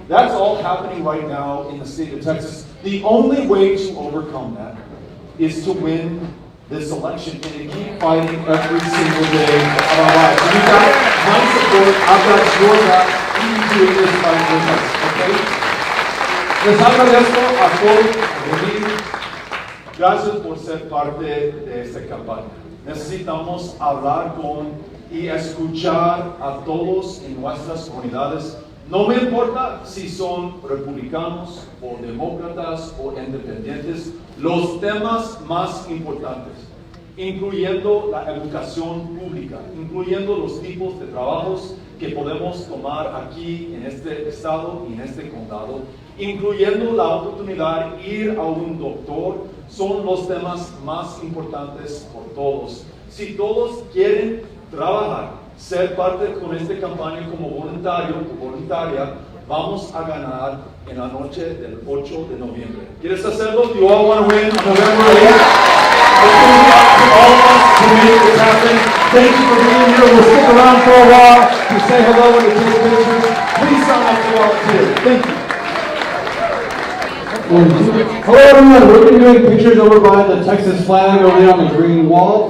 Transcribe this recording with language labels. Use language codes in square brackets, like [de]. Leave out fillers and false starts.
[en] That's all happening right now in the state of Texas. The only way to overcome that is to win this election and to keep fighting every single day of our lives. And you've got my support, I've got your back, you need to do this fight with us, okay? [es] Les agradezco a todos. Gracias por ser parte de esta campaña. Necesitamos hablar con y escuchar a todos en nuestras comunidades. No me importa si son republicanos o demócratas o independientes, los temas más importantes, incluyendo la educación pública, incluyendo los tipos de trabajos que podemos tomar aquí en este estado y en este condado, incluyendo la oportunidad de ir a un doctor, son los temas más importantes por todos. Si todos quieren trabajar, ser parte con esta campaña como voluntario o voluntaria, vamos a ganar en la noche del 8 de noviembre. ¿Quieres hacerlo? [en] Do you all want to win on November 8th? It's going to be up to all of us to make this happen. Thank you for being here. We'll stick around for a while to say hello and to take pictures. Please sign up to volunteer. Thank you. Hello everyone, we're going to be doing pictures over by the Texas flag over there on the green wall.